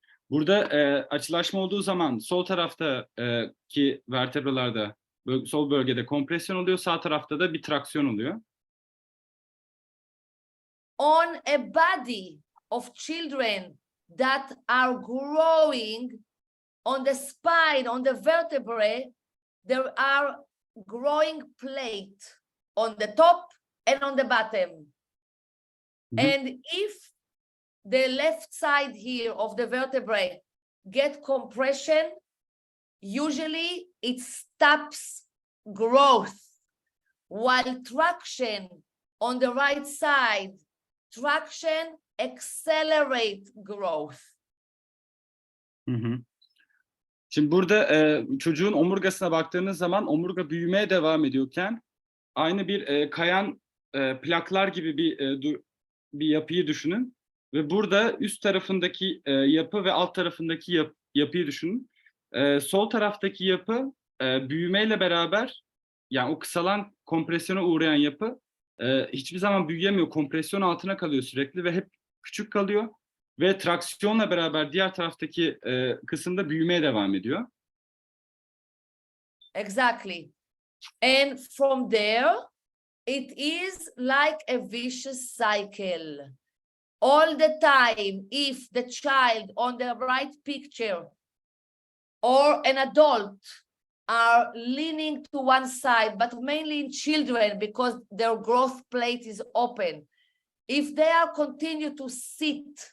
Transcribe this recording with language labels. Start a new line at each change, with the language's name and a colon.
Turkish: Burada açılaşma olduğu zaman sol taraftaki vertebralarda, sol bölgede kompresyon oluyor, sağ tarafta da bir traksiyon oluyor.
English: On a body of children that are growing on the spine, on the vertebrae, there are growing plate on the top and on the bottom. And if the left side here of the vertebrae get compression, usually it stops growth, while traction on the right side, traction accelerate growth.
Turkish: Şimdi burada çocuğun omurgasına baktığınız zaman omurga büyümeye devam ediyorken aynı bir kayan plaklar gibi bir yapıyı düşünün. Ve burada üst tarafındaki yapı ve alt tarafındaki yapıyı düşünün. Sol taraftaki yapı büyümeyle beraber, yani o kısalan, kompresyona uğrayan yapı hiçbir zaman büyüyemiyor. Kompresyon altına kalıyor sürekli ve hep küçük kalıyor. Ve traksiyonla beraber diğer taraftaki kısımda büyümeye devam ediyor.
English: Exactly. And from there, it is like a vicious cycle. All the time, if the child on the right picture or an adult are leaning to one side, but mainly in children because their growth plate is open, if they are continue to sit